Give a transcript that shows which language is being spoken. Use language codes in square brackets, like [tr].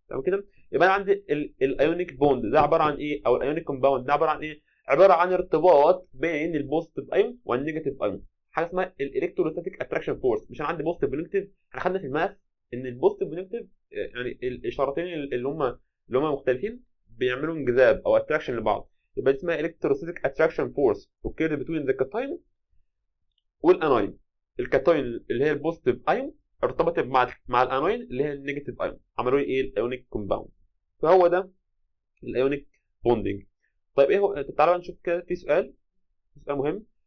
[ar] تمام كده؟ يبقى انا عندي الايونيك بوند ده عباره عن ايه؟ او الايونيك كومباوند ده عباره عن ايه؟ عباره عن ارتباط بين البوزيتيف ايون والنيجاتيف ايون، حاجه اسمها الالكتروستاتيك اتراكشن فورس. مش انا عندي بوزيتيف ونيجاتيف؟ احنا خدنا في الماث ان البوزيتيف ونيجاتيف يعني الاشارتين اللي هم مختلفين بيعملوا انجذاب او اتراكشن لبعض. يبقى دي اسمها [en] electrostatic attraction force occurred between the cation والاناين. [ar] الكاتاين اللي هي البوزيتيف ايون ارتبطت مع الاناين اللي هي النيجاتيف ايون، عملوا ايه؟ الايونيك كومباوند. فهو ده الايونيك بوندنج. طيب ايه هو؟ تعالى نشوف كده في سؤال مهم.